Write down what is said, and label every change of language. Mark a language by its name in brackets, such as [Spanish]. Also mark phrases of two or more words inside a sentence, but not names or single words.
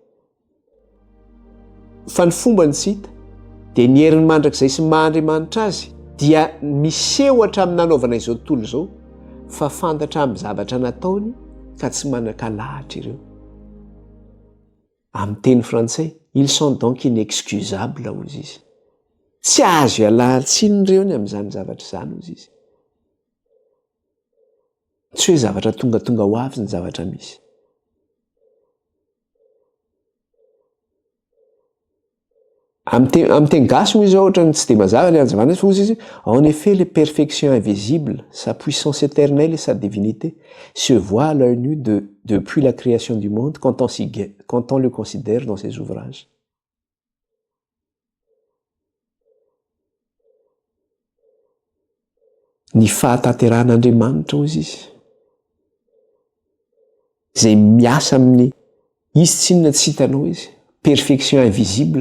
[Malagasy] Fa ny fomba ny tsy hita dia ny herin'ny mandrakizay sy ny Mahandriamanitra azy dia miseho hatramin'ny nanaovana izao tontolo izao, fa fantatra amin'ny zavatra nataony ka tsy manan-kalahatra ireo. Amin'ny teny frantsay, [French] ils sont donc inexcusables [Malagasy] hozy izy. Tsy azo ialahan-tsiny ireo ny amin'izany zavatra izany hozy izy. Tsy hoe zavatra tonga ho avy ny zavatra misy. Amin'ny teny gasy moa izy ohatra ny tsy dia mazava ny anjavana fa hozy izy [French] en effet les perfections invisibles, sa puissance éternelle et sa divinité se voient à l'œil nu depuis la création du monde quand on le considère dans ses ouvrages. [Malagasy] Ny fahatanteran'Andriamanitra hozy izy izay miasa amin'ny izy tsy inona tsy hitanao izy, [French] perfection invisible.